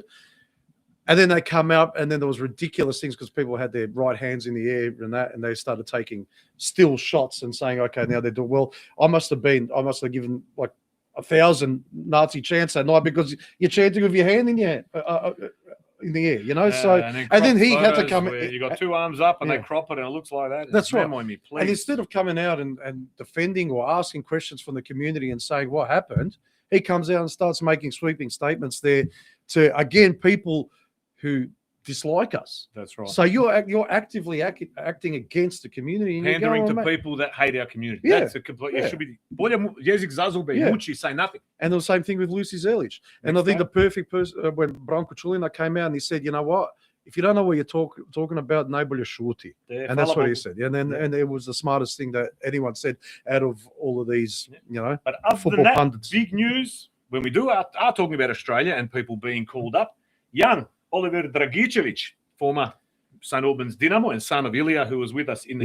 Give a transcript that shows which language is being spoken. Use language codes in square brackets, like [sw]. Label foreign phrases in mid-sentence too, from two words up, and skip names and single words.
[en] And then they come out, and then there was ridiculous things because people had their right hands in the air and they started taking still shots and saying, "Okay, now they're doing well." I must have given like 1,000 Nazi chants that night because you're chanting with your hand in your in the air, you know. So and then he had to come. You got two arms up and Yeah. they crop it and it looks like that. That's right. [sr] Nemoj mi, [en] please. And instead of coming out and defending or asking questions from the community and saying what happened, he comes out and starts making sweeping statements there to, again, people who dislike us. That's right. So you're actively acting against the community. And you're Pandering going, to "Mate." people that hate our community. Yeah. That's a complete. Yeah. It should be. Jezik Zazulbe, Yeah. Mucci say nothing. And the same thing with Lucy Zelic. And I think the perfect person when Branko Chulina came out and he said, "You know what? If you don't know what you're talking about, [hr] najbolje šuti." [en] And that's what he said. And then and it was the smartest thing that anyone said out of all of these, you know, But other football than that, pundits. big news when we are talking about Australia and people being called up. Young Oliver Dragicevic, former St. Albans Dynamo and son of Ilya, who was with us in the